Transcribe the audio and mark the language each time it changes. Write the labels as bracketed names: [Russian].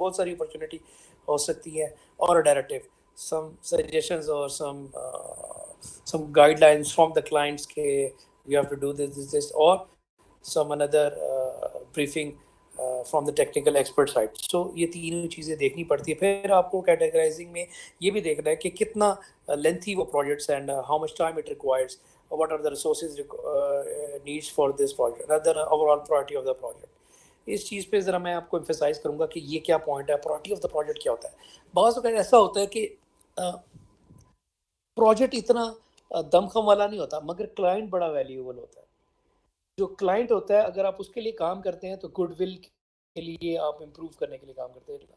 [Urdu] بہت ساری اپرچونیٹی ہو سکتی ہے. اور directive [English] some suggestions or some guidelines from the clients کہ you have to do this or some another briefing from the technical expert side. [Urdu] So یہ تینوں چیزیں دیکھنی پڑتی ہے. پھر آپ کو کیٹیگرائزنگ میں یہ بھی دیکھنا ہے کہ کتنا lengthy وہ [English] projects and how much time it requires. what are the resources needs for this project rather than overall priority of the project. [Urdu] اس چیز پہ ذرا میں آپ کو emphasize کروں گا کہ یہ کیا پوائنٹ ہے, [English] priority of the project [Urdu] کیا ہوتا ہے. بعض اوقات ایسا ہوتا ہے کہ پروجیکٹ اتنا دمخم والا نہیں ہوتا مگر کلائنٹ بڑا ویلیوبل ہوتا ہے. جو کلائنٹ ہوتا ہے اگر آپ اس کے لیے کام کرتے ہیں تو گڈ ول کے لیے آپ امپروو کرنے کے لیے کام کرتے ہیں.